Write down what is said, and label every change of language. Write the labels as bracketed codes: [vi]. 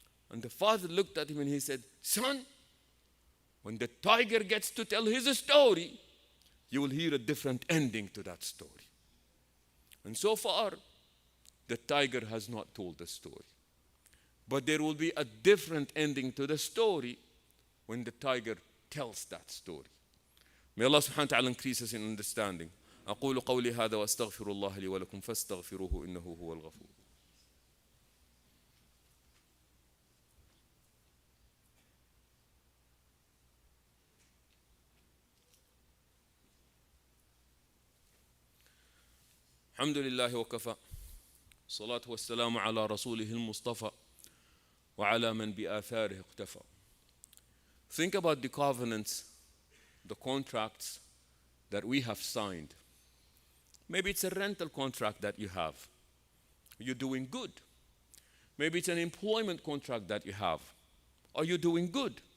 [en] And the father looked at him and he said, son, when the tiger gets to tell his story, you will hear a different ending to that story. And so far, the tiger has not told the story. But there will be a different ending to the story when the tiger tells that story. May Allah subhanahu wa ta'ala increase us in understanding. [ar] أقول قولي هذا وأستغفر الله لي ولكم فاستغفروه إنه هو الغفور. الحمد لله وكفى الصلاة والسلام على رسوله المصطفى وعلى من بآثاره اقتفى. [en] Think about the covenants, the contracts that we have signed. Maybe it's a rental contract that you have. You're doing good. Maybe it's an employment contract that you have. Are you doing good?